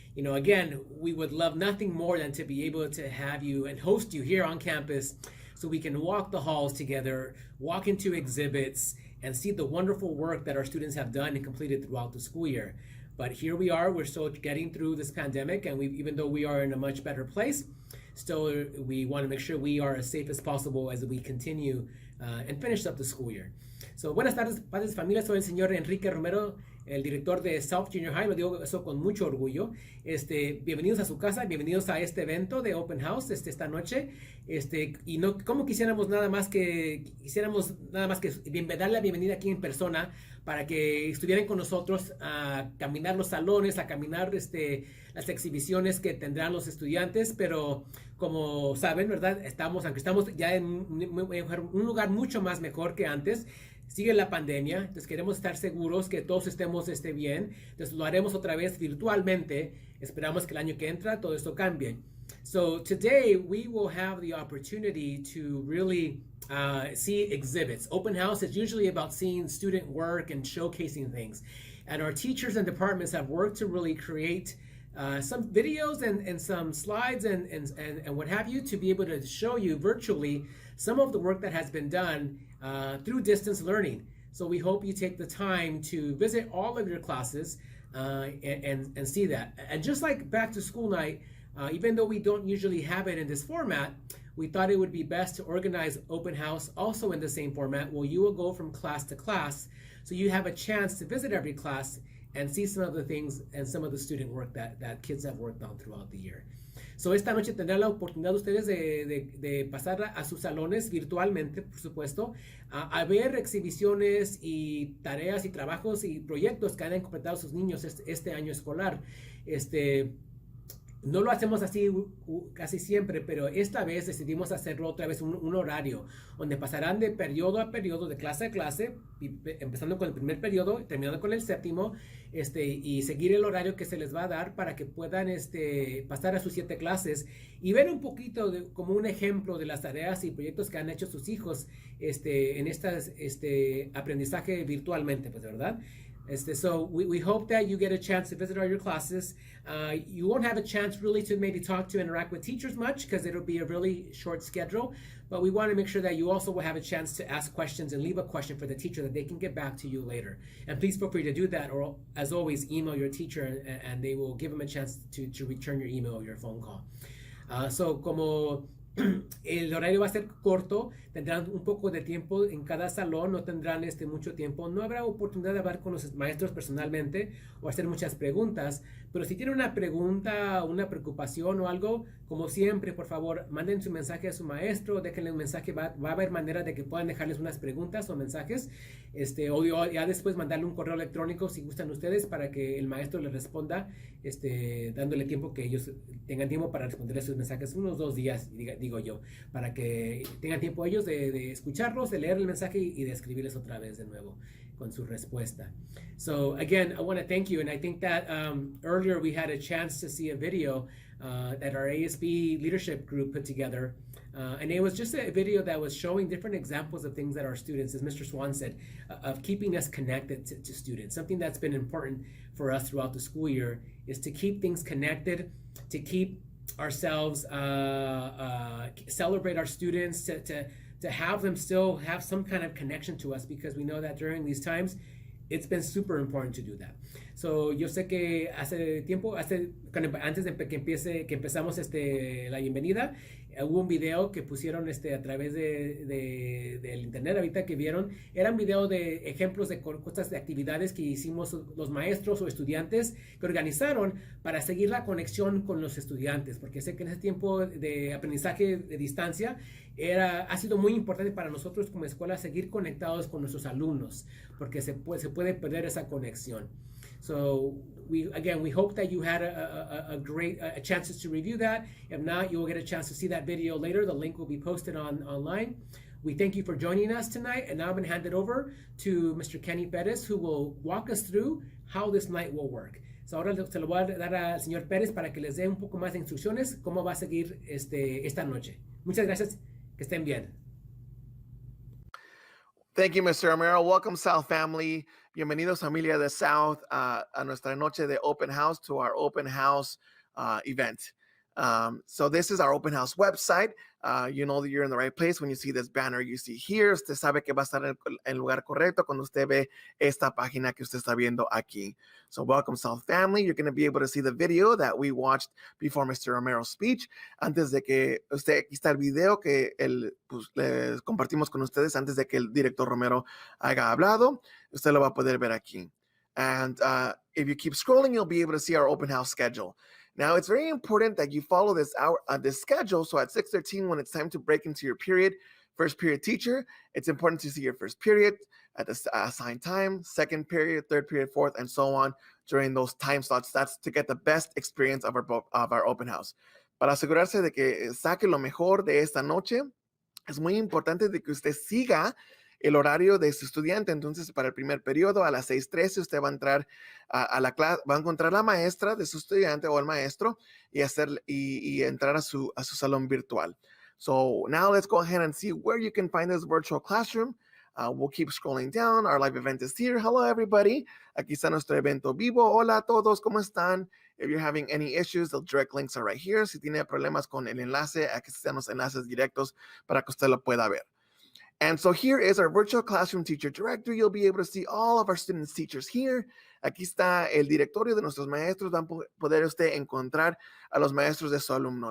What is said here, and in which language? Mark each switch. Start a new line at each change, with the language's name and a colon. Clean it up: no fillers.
English: You know, again, we would love nothing more than to be able to have you and host you here on campus so we can walk the halls together, walk into exhibits, and see the wonderful work that our students have done and completed throughout the school year. But here we are, we're still getting through this pandemic, and even though we are in a much better place, still we want to make sure we are as safe as possible as we continue and finish up the school year.
Spanish: So, buenas tardes, padres y familias. Soy el señor Enrique Romero, el director de South Junior High. Lo digo eso con mucho orgullo. Bienvenidos a su casa, bienvenidos a este evento de Open House esta noche. Y no como quisiéramos nada más que darle la bienvenida aquí en persona para que estuvieran con nosotros a caminar los salones, a caminar las exhibiciones que tendrán los estudiantes, pero como saben, ¿verdad? Aunque estamos ya en un lugar mucho más mejor que antes, sigue la pandemia, entonces queremos estar seguros que todos estemos bien, entonces lo haremos otra vez virtualmente, esperamos que el año que entra todo esto cambie.
English: So today we will have the opportunity to really see exhibits. Open house is usually about seeing student work and showcasing things. And our teachers and departments have worked to really create some videos and some slides and what have you to be able to show you virtually some of the work that has been done through distance learning. So we hope you take the time to visit all of your classes and see that. And just like back to school night, even though we don't usually have it in this format, we thought it would be best to organize open house also in the same format where you will go from class to class so you have a chance to visit every class and see some of the things and some of the student work that kids have worked on throughout the year.
Spanish: So esta noche tendrán la oportunidad ustedes de pasar a sus salones virtualmente, por supuesto, a ver exhibiciones y tareas y trabajos y proyectos que han completado sus niños este año escolar. No lo hacemos así casi siempre, pero esta vez decidimos hacerlo otra vez un horario donde pasarán de periodo a periodo, de clase a clase, empezando con el primer periodo, terminando con el séptimo, y seguir el horario que se les va a dar para que puedan pasar a sus 7 clases y ver un poquito como un ejemplo de las tareas y proyectos que han hecho sus hijos en aprendizaje virtualmente, pues, ¿verdad?
English: So we hope that you get a chance to visit all your classes. You won't have a chance really to maybe talk to interact with teachers much because it'll be a really short schedule, but we want to make sure that you also will have a chance to ask questions and leave a question for the teacher that they can get back to you later. And please feel free to do that, or as always, email your teacher and they will give them a chance to return your email or your phone call.
Spanish: So como el horario va a ser corto, tendrán un poco de tiempo en cada salón, no tendrán mucho tiempo, no habrá oportunidad de hablar con los maestros personalmente o hacer muchas preguntas, pero si tienen una pregunta, una preocupación o algo, como siempre, por favor, manden su mensaje a su maestro, déjenle un mensaje, va a haber manera de que puedan dejarles unas preguntas o mensajes, o ya después mandarle un correo electrónico si gustan ustedes para que el maestro les responda, dándole tiempo que ellos tengan tiempo para responder sus mensajes, unos 2 días, digo yo, para que tengan tiempo ellos de escucharlos, de leer el mensaje y de escribirles otra vez de nuevo con su respuesta.
English: So again, I want to thank you, and I think that earlier we had a chance to see a video that our ASB leadership group put together, and it was just a video that was showing different examples of things that our students, as Mr. Swan said, of keeping us connected to students. Something that's been important for us throughout the school year is to keep things connected, to keep ourselves, celebrate our students, to have them still have some kind of connection to us, because we know that during these times, it's been super important to do that.
Spanish: So, yo sé que hace tiempo, antes de que empezamos la bienvenida, hubo un video que pusieron a través del internet ahorita que vieron. Eran videos de ejemplos de cosas, de actividades que hicimos los maestros o estudiantes que organizaron para seguir la conexión con los estudiantes, porque sé que en ese tiempo de aprendizaje de distancia ha sido muy importante para nosotros como escuela seguir conectados con nuestros alumnos, porque se puede perder esa conexión.
English: So we hope that you had a great chances to review that. If not, you will get a chance to see that video later. The link will be posted online. We thank you for joining us tonight, and now I'm going to hand it over to Mr. Kenny Perez, who will walk us through how this night will work.
Spanish: So, ahora se lo voy a dar al señor Pérez para que les dé un poco más de instrucciones cómo va a seguir esta noche. Muchas gracias, que estén bien.
English: Thank you, Mr. Romero. Welcome, South family.
Spanish: Bienvenidos, familia de South, a nuestra noche de open house,
English: to our open house event. So this is our open house website. You know that you're in the right place when you see this banner you see here.
Spanish: Usted sabe que va a estar en el lugar correcto cuando usted ve esta página que usted está viendo aquí.
English: So welcome, South family. You're going to be able to see the video that we watched before Mr. Romero's speech.
Spanish: Antes de que usted, aquí está el video que les compartimos con ustedes antes de que el director Romero haya hablado. Usted lo va a poder ver aquí.
English: And if you keep scrolling, you'll be able to see our open house schedule. Now, it's very important that you follow this schedule. So at 6:13, when it's time to break into your period, first period teacher, it's important to see your first period at the assigned time, second period, third period, fourth, and so on during those time slots. That's to get the best experience of our open house.
Spanish: Para asegurarse de que saque lo mejor de esta noche, es muy importante de que usted siga el horario de su estudiante. Entonces, para el primer periodo, a las 6:13, usted va a entrar a la clase, va a encontrar la maestra de su estudiante o el maestro y entrar a su salón virtual.
English: So now let's go ahead and see where you can find this virtual classroom. We'll keep scrolling down. Our live event is here. Hello, everybody.
Spanish: Aquí está nuestro evento vivo. Hola a todos, ¿cómo están?
English: If you're having any issues, the direct links are right here.
Spanish: Si tiene problemas con el enlace, aquí están los enlaces directos para que usted lo pueda ver.
English: And so here is our virtual classroom teacher directory. You'll be able to see all of our students' teachers here.
Spanish: Aquí está el directorio de nuestros maestros. Van a poder usted encontrar a los maestros de su alumno.